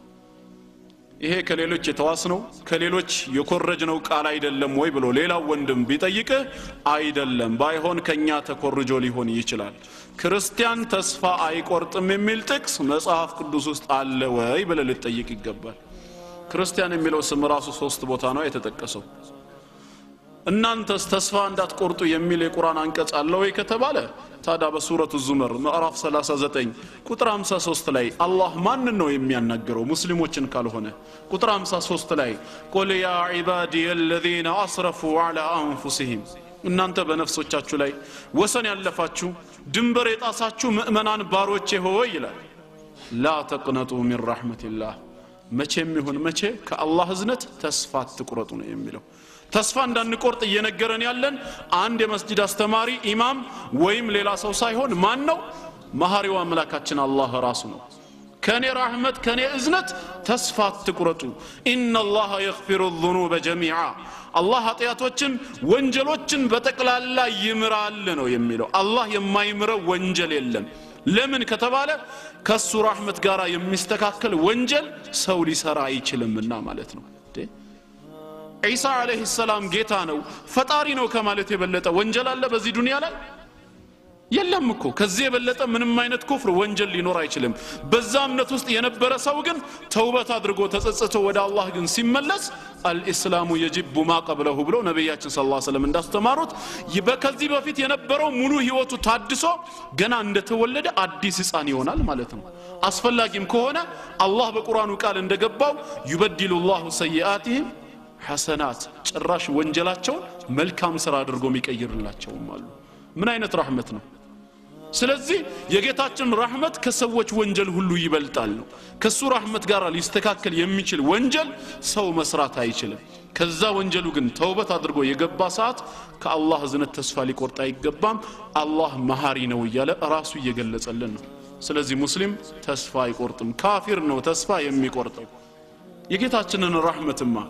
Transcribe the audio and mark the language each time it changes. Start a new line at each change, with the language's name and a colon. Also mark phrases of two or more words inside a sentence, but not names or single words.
Amharic: ይሄ ከሌሎች የተዋስነው ከሌሎች የኮረጅነው ቃል አይደለም ወይ ብሎ ሌላው ወንድም ቢጠይቅ አይደለም ባይሆን ከኛ ተኮርጆ ሊሆን ይችላል ክርስቲያን ተስፋ አይቆርጥም የሚል ጥቅስ መጽሐፍ ቅዱስ ውስጥ አለ ወይ ብለ ልትጠይቅ ይገባል ክርስቲያን የሚለው ስም ራሱ 3 ቦታ ነው የተጠቀሰው እናንተስ ተስፋ እንዳትቆርጡ የሚል የቁርአን አንቀጽ አለ ወይ ከተባለ ታዲያ በሱረቱ ዙመር ምዕራፍ 39 ቁጥር 53 ላይ አላህ ማን ነው የሚያናገረው ሙስሊሞችን ካልሆነ ቁጥር 53 ላይ ቁል
Arabic: يا عبادي الذين اسرفوا على انفسهم
Amharic: እናንተ በነፍሶቻችሁ ላይ ወሰን ያለፋችሁ ድንበር የጣሳችሁ ምእመናን ባሮቼ ሆይ ይላል
Arabic: لا تقنطوا من
Amharic: ረሕመቲላህ መቼም ይሁን መቼ ከአላህ እዝነት ተስፋ አትቁረጡ ነው የሚለው ተስፋ እንዳንቆርጥ እየነገረን ያለን አንድ የመስጂድ አስተማሪ ኢማም ወይም ሌላ ሰው ሳይሆን ማን ነው መሐሪው አምላካችን አላህ ራሱ ነው ከኔ ረህመት ከኔ እዝነት ተስፋ አትቁረጡ
Arabic: إن الله يغفر الذنوب جميعا
Amharic: አላህ ኃጢያቶችን ወንጀሎችን በጠቅላላ ይምራል ነው የሚለው አላህ የማይምረው ወንጀል የለም ለምን ከተባለ ከሱ ረህመት ጋራ የሚስተካከል ወንጀል ሰው ሊሰራ አይችልምና ማለት ነው ኢሳ
Arabic: عليه السلام
Amharic: ጌታ ነው ፈጣሪ ነው ከማለት የበለጠ ወንጀል አለ በዚህ ዱንያ ላይ የለም እኮ ከዚህ የበለጠ ምንም አይነት ኩፍር ወንጀል ሊኖር አይችልም በዛ እምነት ውስጥ የነበረ ሰው ግን ተውበት አድርጎ ተጸጽቶ ወደ አላህ ግን ሲመለስ
Arabic: الإسلام يجب ما قبله
Amharic: ብሎ ነብያችን
Arabic: صلى الله عليه وسلم
Amharic: እንዳስተማሩት በከዚህ በፊት የነበረው ሙሉ ህይወቱ ታድሶ ገና እንደተወለደ አዲስ ሕፃን ይሆናል ማለት ነው አስፈላጊም ከሆነ አላህ በቁርአኑ ቃል እንደገባው
Arabic: يبدل الله سيئاتهم حسنات
Amharic: ጭራሽ ወንጀላቸው መልካም ስራ አድርጎ የሚቀይርላቸው አሉ ምን አይነት ረህመት ነው ስለዚህ የጌታችን ረህመት ከሰዎች ወንጀል ሁሉ ይበልጣል ነው ከሱ ረህመት ጋር ሊስተካከል የሚችል ወንጀል ሰው መስራት አይችልም ከዛ ወንጀሉ ግን ተውበት አድርጎ የገባ ሰዓት ከአላህ እዝነት ተስፋ ሊቆርጥ አይገባም አላህ መሐሪ ነው እያለ ራሱ እየገለጸልን ነው ስለዚህ ሙስሊም ተስፋ አይቆርጥም ካፊር ነው ተስፋ የሚቆርጠው የጌታችንን ረህመትማ